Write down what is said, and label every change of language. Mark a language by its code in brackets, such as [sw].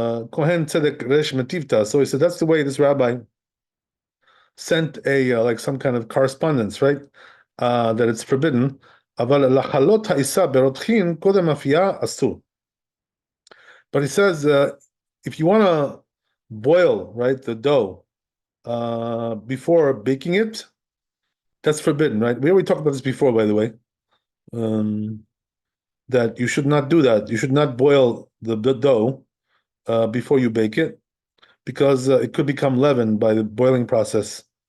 [en] Kohen Tzedek Resh Metivta. So he said that's the way this rabbi sent a like some kind of correspondence, right? That it's forbidden. [he] אבל לחלות העיסה ברותחין קודם אפייה אסור. [en] But he says, if you want to boil, right, the dough before baking it, that's forbidden, right? We already talked about this before, by the way, that you should not do that. You should not boil the dough before you bake it because it could become leavened by the boiling process.